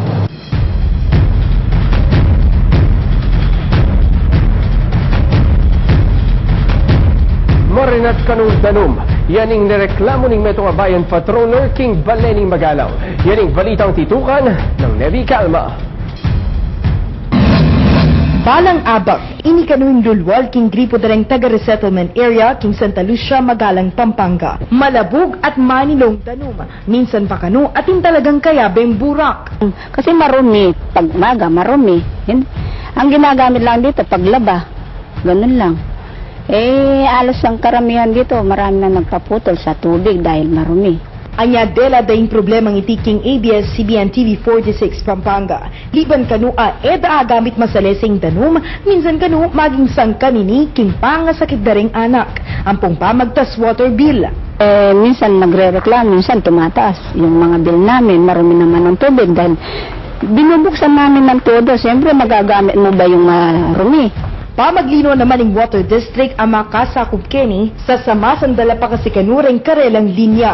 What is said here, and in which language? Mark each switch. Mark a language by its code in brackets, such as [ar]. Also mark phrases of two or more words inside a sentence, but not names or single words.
[pam] Marinat kanung danum, yaning nireklamo ning Metong Bayan Patroller king Balening Magalang. Yaning balitang titukan ng Nevi Calma. Balang abak, ini kanuing lulwal king gripo dareng taga-resettlement area king Santa Lucia, Magalang, Pampanga. Malabog at manilong danum, minsan pa kanu atin talagang kayabeng burak. [tl] Kasi marumi, pag maga marumi. Ang ginagamit lang dito, paglaba. Ganun lang. Alos ang karamihan dito, marami na nagpaputol sa tubig dahil marumi. [pam] Anya dela daing problemang itiking ABS-CBN TV 46 Pampanga. Liban kanu eda gamit masalesing danum, minsan kanu maging sangkanini king pangasakit daring anak. Ampong pamagtas [en] water bill. [tl] Minsan nagre-reklamo, minsan tumataas yung mga bill namin, marumi naman ng tubig dahil binubuksan namin ng todo. Siyempre magagamit mo ba yung marumi? [pam] Pamaglino naman ng Water District ang makasakop keni sa samasandala pa kasi kanureng karelang linya.